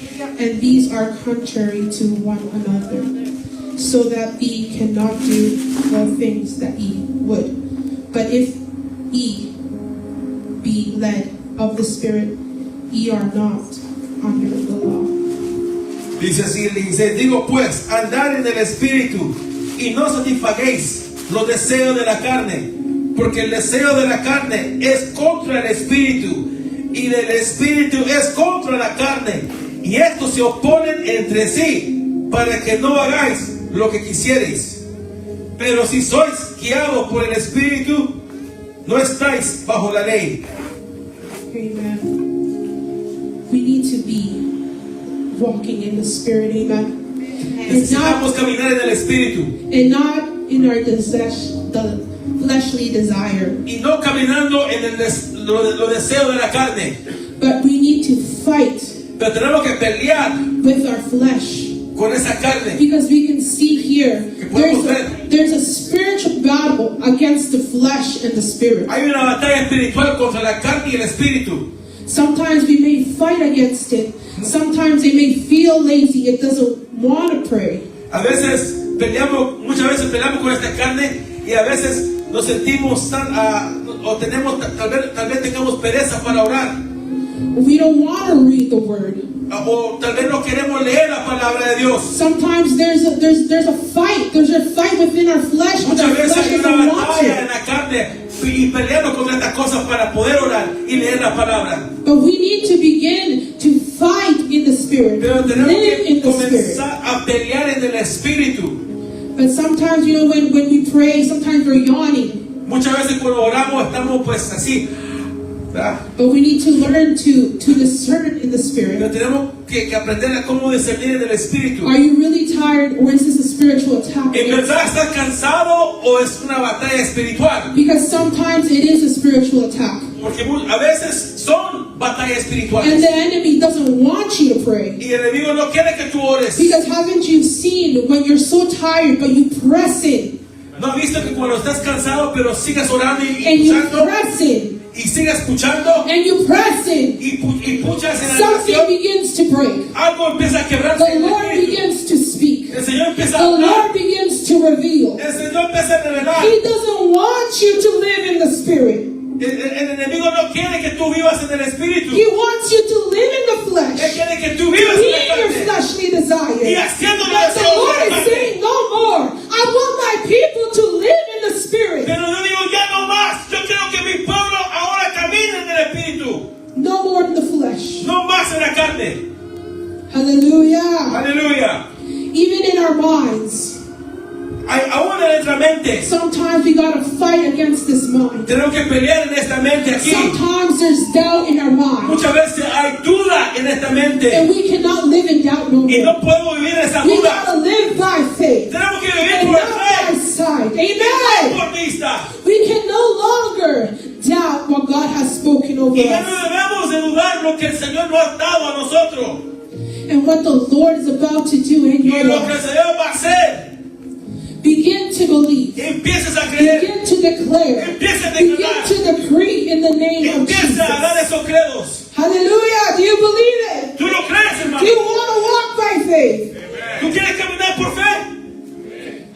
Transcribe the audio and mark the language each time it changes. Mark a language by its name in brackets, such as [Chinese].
[English] And these are contrary to one another, so that ye cannot do the things that ye would. But if ye be led of the Spirit, ye are not under the law. [Spanish] Dice así el 16. Digo pues, andad en el Espíritu y no satisfaguéis los deseos de la carne, porque el deseo de la carne es contra el Espíritu y del Espíritu es contra la carne, y estos se oponen entre sí para que no hagáis lo que quisierais. Pero si sois guiados por el Espíritu, no estáis bajo la ley. [English] Amen. We need to be walking in the Spirit, amen. And [Spanish] Necesitamos [English] not, [Spanish] caminar en el Espíritu [English] and not in our the fleshly desire, [Spanish] y no caminando en los deseos de la carne. [English] but we need to fight [Spanish] Pero tenemos que pelear [English] with our flesh. [Spanish] con esa carne. [English] Because we can see here, [Spanish] Que podemos ver. [English] there's a spiritual battle against the flesh and the spirit. [Spanish] Hay una batalla espiritual contra la carne y el espíritu. [English] Sometimes we may fight against it. Sometimes it may feel lazy. It doesn't want to pray. [Spanish] A veces peleamos, muchas veces peleamos con esta carne y a veces nos sentimos tan, o tenemos, tal vez tengamos pereza para orar. [English] We don't want to read the word. [Spanish] O tal vez no queremos leer la palabra de Dios. [English] Sometimes there's a fight. There's a fight within our flesh. But [Spanish] Muchas [English] our [Spanish] veces [English] flesh [Spanish] hay una [English] doesn't want [Spanish] batalla en [English] to. [Spanish] la carne y peleamos contra estas cosas para poder orar y leer la palabra. [English] But we need to begin to fight in the spirit. [Spanish] Pero tenemos [English] Live [Spanish] que [English] in the spirit. [Spanish] comenzar a pelear en el espíritu. [English] But sometimes, when we pray, sometimes we're yawning. [Spanish] Muchas veces cuando oramos estamos pues así, ¿verdad? [English] But we need to learn to discern in the spirit. [Spanish] Pero tenemos que aprender a cómo discernir en el espíritu. [English] Are you really tired, or is this a spiritual attack? [Spanish] ¿En verdad estás cansado o es una batalla espiritual? [English] Because sometimes it is a spiritual attack. [Spanish] Porque a veces son batallas [English] And [Spanish] espirituales. [English] the enemy doesn't want you to pray. [Spanish] Y el enemigo no quiere que tú ores. [English] Because haven't you seen when you're so tired, but you press in, [Spanish] ¿No has visto que cuando estás cansado pero sigas orando y [English] and you [Spanish] escuchando? [English] press in, [Spanish] Y sigas escuchando [English] and you press in, [Spanish] y puchas en la [English] something [Spanish] oración? [English] begins to break. [Spanish] Algo empieza a quebrarse [English] The [Spanish] en el [English] Lord [Spanish] espíritu. [English] begins to speak. [Spanish] El Señor empieza a [English] the [Spanish] hablar, [English] Lord begins to reveal. [Spanish] el Señor empieza a revelar. [English] He doesn't want you to live in the Spirit. [Spanish] El enemigo no quiere que tú vivas en el espíritu. [English] He wants you to live in the [Spanish] Él [English] flesh, [Spanish] quiere que tú vivas en la [English] in your [Spanish] carne. [English] fleshly [Spanish] Y [English] desires. [Spanish] haciendo [English] But the [Spanish] deseos de [English] Lord [Spanish] la [English] is [Spanish] carne. [English] saying, no more. I want my people to live in the Spirit. [Spanish] Pero yo digo, ya no más. Yo quiero que mi pueblo ahora camine en el espíritu. [English] No more in the flesh. [Spanish] No más en la carne. [English] Hallelujah. [Spanish] Aleluya. [English] Even in our minds, [Spanish] Aún en nuestra mente. [English] sometimes we gotta fight against this mind. [Spanish] Tenemos que pelear en esta mente aquí. [English] Sometimes there's doubt in our mind, [Spanish] Muchas veces hay duda en esta mente. [English] and we cannot live in doubt no [Spanish] Y [English] more. [Spanish] no podemos vivir en esa [English] We [Spanish] duda. [English] gotta live by faith [Spanish] Tenemos que vivir [English] and [Spanish] por [English] not by [Spanish] fe. [English] sight. [Spanish] Y no [English] Amen. [Spanish] por vista. [English] We can no longer doubt what God has spoken over [Spanish] Y ya no [English] us [Spanish] debemos de dudar lo que el Señor nos ha dado a nosotros. [English] and what the Lord is about to do in [Spanish] Y [English] your [Spanish] lo que el [English] life. [Spanish] Señor va a hacer. [English] Begin to believe. [Spanish] Empiezas a creer. [English] Begin to declare. [Spanish] Empieza a [English] Begin [Spanish] declarar. [English] to decree in the name of [Spanish] Empieza a dar [English] Jesus. [Spanish] esos credos. [English] Hallelujah. Do you believe it? [Spanish] ¿Tú lo crees, [English] Do [Spanish] hermano? [English] you want to walk by faith? [Spanish] ¿Tú quieres caminar por fe?